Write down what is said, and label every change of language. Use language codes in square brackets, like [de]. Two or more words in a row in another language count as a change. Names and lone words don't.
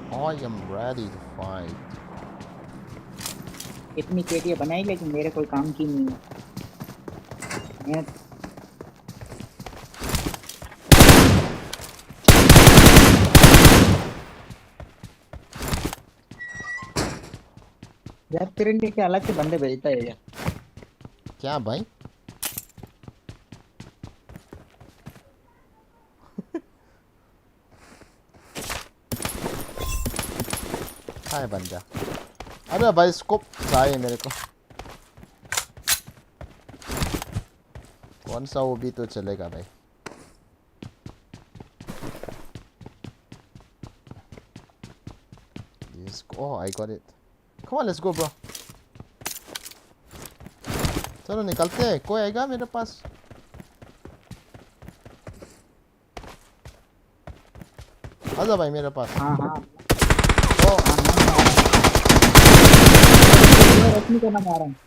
[en] I am ready to fight. [hi] इतनी केटियां बनाई लेकिन मेरे कोई काम की नहीं है। मैं यार तेरे लिए क्या अलग से बंदे भेजता है यार। क्या भाई? हाय बंदा। अरे भाई स्कोप चाहिए मेरे को। कौन सा वो भी तो चलेगा भाई। [en] Oh, I got it. Come on, let's go, bro. [hi] चलो निकलते हैं। कोई आएगा मेरे पास? आजा भाई मेरे पास। हाँ हाँ ओ रश्मि को ना मारा।